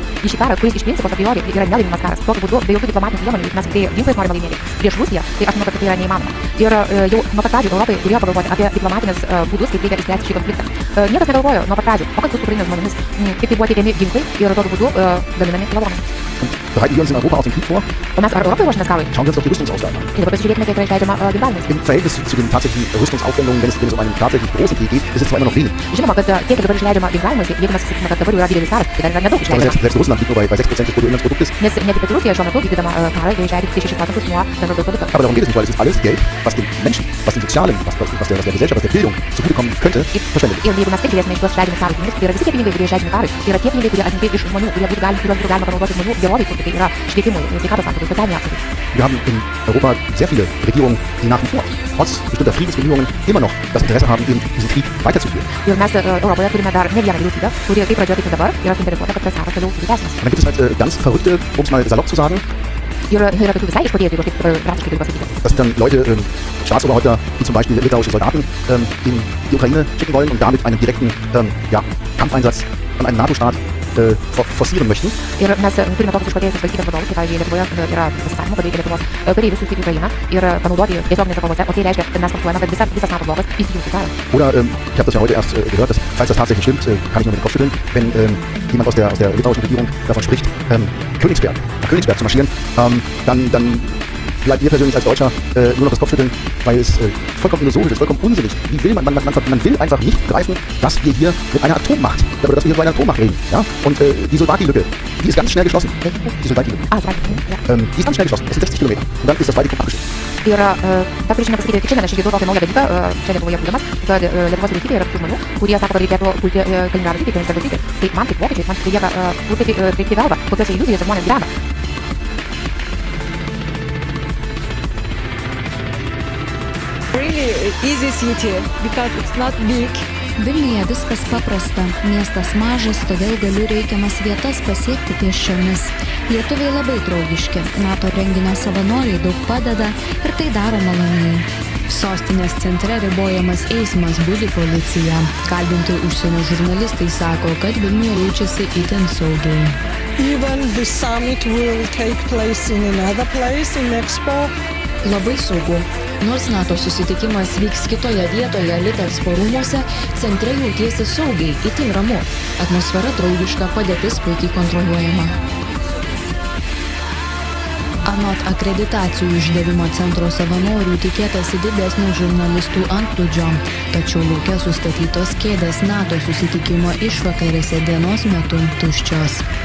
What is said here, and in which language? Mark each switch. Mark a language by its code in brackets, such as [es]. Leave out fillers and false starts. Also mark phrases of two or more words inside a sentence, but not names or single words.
[lt] Į šį karą, kuris iš principo [la] a priori [lt] yra nelaimimas karas. Tokiu būdu, be jokių diplomatinių priemonių, mes tikrai ginklais norime laimėti prieš Rusiją, tai aš manau, kad tai yra neįmanoma. Ir jau nuo pat pradžių Europai turėjo pagalvoti apie diplomatinės būdus, kaip reikia išspręsti šį konfliktą. Niekas negalvojo nuo pat pradžių, o kas bus su Ukrainos žmonėmis, kaip tai buvo teikiami ginklai ir tokiu būdu gaminami lavonai. [de] Bereiten wir uns in Europa auf den Krieg vor? [lt] O mes ar Europai ruošiamės karui? [de] Schauen wir uns doch die Rüstungsausgaben an. [lt] Ir dabar pasižiūrėkime, kiek yra išleidžiama ginklams. [de] Im Verhältnis zu den tatsächlichen Rüstungsaufwendungen, wenn es um einen tatsächlich großen Krieg geht, ist es zwar immer noch wenig. [lt] Žinoma, kad tiek, kiek dabar išleidžiama ginklavimuose, jeigu mes sakykime, kad dabar jau yra didelis karas, tai dar yra nedaug [de] Aber [lt] išleidžiama. [de] selbst Russland liegt nur bei 6% des Bruttoinlandsproduktes. [lt] Nes net ir Rusija šiuo metu vykdydama karą, jie išleidžia tik 6% nuo bendro produkto. [de] Aber darum geht es nicht, weil es ist alles Geld, was den Menschen, was den Sozialen, was der Gesellschaft, was der Bildung zugutekommen könnte, verschwendet. [lt] Ir jeigu mes taip žiūrėsime į tuos išleidžiamus karus pinigus, tai yra visi tie pinigai, kurie išleidžiami karui, tai yra tie pinigai, kurie atimti iš žmonių, kuriuos būtų galima panaudoti žmonių gerovei, tai yra švietimui, sveikatos apsaugai, socialiniai apsaugai. [de] Wir haben in Europa sehr viele Regierungen, die nach wie vor, trotz bestimmter Friedensbemühungen, immer noch das Interesse haben, eben diesen Krieg weiterzuführen. [lt] Ir mes Europoje turime dar ne vieną vyriausybę, kuri kaip pradžioje, taip ir dabar yra suinteresuota, kad tas karas toliau būtų tęsiamas. [de] Und dann gibt es halt ganz verrückte, um es mal salopp zu sagen, [lt] Ir yra tokių visai išprotėjusių, jeigu taip drastiškai galiu pasakyti. [de] dass dann Leute, Staatsoberhäupter, wie zum Beispiel litauische Soldaten, in die Ukraine schicken wollen und damit einen direkten Kampfeinsatz an einen NATO-Staat forcieren möchten. [lt] Ir mes turime tokius išprotėjusius valstybės vadovus, kaip pavyzdžiui Lietuvoje yra pasisakymų, kad reikia Lietuvos kareivius siųsti į Ukrainą ir panaudoti tiesioginėse kovose, o tai reiškia, kad mes forsuojame, kad visas NATO blokas įsijungtų į karą. [de] Oder, ich habe das ja heute erst gehört, dass, falls das tatsächlich stimmt, kann ich nur mit dem Kopf schütteln, wenn jemand aus der litauischen Regierung davon spricht, nach Königsberg zu marschieren, dann bleibt mir persönlich als Deutscher nur noch das Kopfschütteln, weil es vollkommen illusorisch ist, vollkommen unsinnig. Wie will man will einfach nicht begreifen, dass wir hier mit einer Atommacht, oder dass wir hier von einer Atommacht reden. Ja? Und die Solvati-Lücke, die ist ganz schnell geschlossen. Die Solvati-Lücke. Die ist ganz schnell geschlossen. Es sind 60 Kilometer. Und dann ist das Baltikum abgeschnitten. [lt] Ir tą turėčiau nepasakyti, tik šiandien aš išgirdau tokį naują dalyką, čia Lietuvoje būdamas, kad Lietuvos vyriausybėje yra tokių žmonių, kurie sako, kad reikėtų pulti Kaliningrado sritį, Kaliningrado sritį. Tai man kaip vokiečiai, man lieka truputį kreipti galvą, kokiose iliuzijose žmonės gyvena. [en] Really easy city because it's not big. [lt] Vilniuje viskas paprasta, miestas mažas, todėl galiu reikiamas vietas pasiekti pėsčiomis. Lietuviai labai draugiški, NATO renginio savanoriai daug padeda ir tai daro maloniai. Sostinės centre ribojamas eismas, budi policija. Kalbinti užsienio žurnalistai sako, kad Vilniuje jaučiasi itin saugiai. [en] Even the summit will take place in another place in Expo. [lt] Labai saugu. Nors NATO susitikimas vyks kitoje vietoje, Litexpo rūmuose, centre jautiesi saugiai, itin ramu. Atmosfera draugiška, padėtis puikiai kontroliuojama. Anot akreditacijų išdavimo centro savanorių tikėtasi didesnio žurnalistų antplūdžio, tačiau lauke sustatytos kėdės NATO susitikimo išvakarėse dienos metu tuščios.